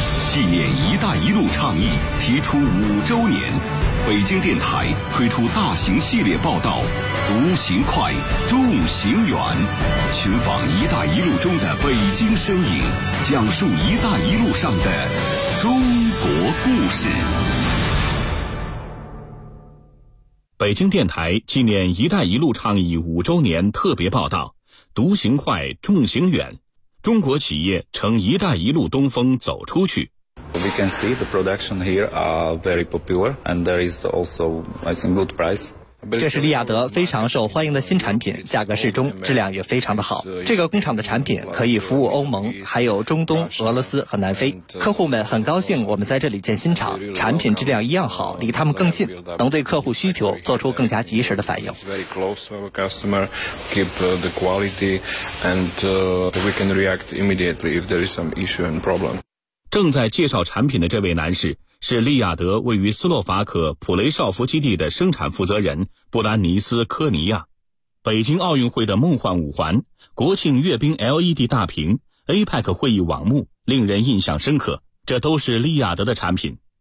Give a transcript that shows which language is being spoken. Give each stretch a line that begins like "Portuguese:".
Chinese: 纪念一带一路倡议提出5周年，北京电台推出大型系列报道独行快众行远，寻访一带一路中的北京身影，讲述一带一路上的中国故事。北京电台纪念一带一路倡议5周年特别报道独行快众行远，中国企业乘一带一路东风走出去。
English: We can see the production here are very popular and there is also I think good price.
Chinese: 这是利亚德非常受欢迎的新产品，价格适中，质量也非常的好。这个工厂的产品可以服务欧盟，还有中东、俄罗斯和南非。客户们很高兴我们在这里建新厂，产品质量一样好，离他们更近，能对客户需求做出更加及时的反应。
English: Very close to our customer, keep the quality, and we can react immediately if there is some issue and problem.
Chinese: 正在介绍产品的这位男士是利亚德位于斯洛伐克普雷绍夫基地的生产负责人布兰尼斯科尼亚。北京奥运会的梦幻五环、国庆阅兵 LED 大屏、 APEC 会议网幕令人印象深刻，这都是利亚德的产品。